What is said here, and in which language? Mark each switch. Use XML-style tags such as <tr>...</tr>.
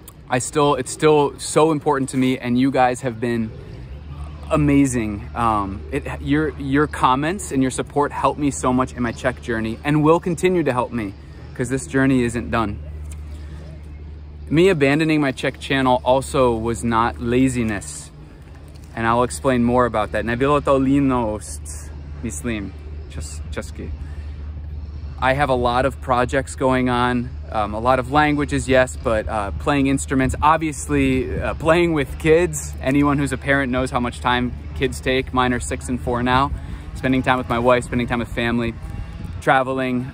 <en>It's still so important to me, and you guys have been amazing. Your comments and your support help me so much in my Czech journey, and will continue to help me, because this journey isn't done. Me abandoning my Czech channel also was not laziness, and I'll explain more about that.</en> <cs>Nebylo to línost, myslím, česky.</cs> <en>I have a lot of projects going on, a lot of languages, yes, but playing instruments, obviously playing with kids. Anyone who's a parent knows how much time kids take. Mine are 6 and 4 now. Spending time with my wife, spending time with family, traveling.</en>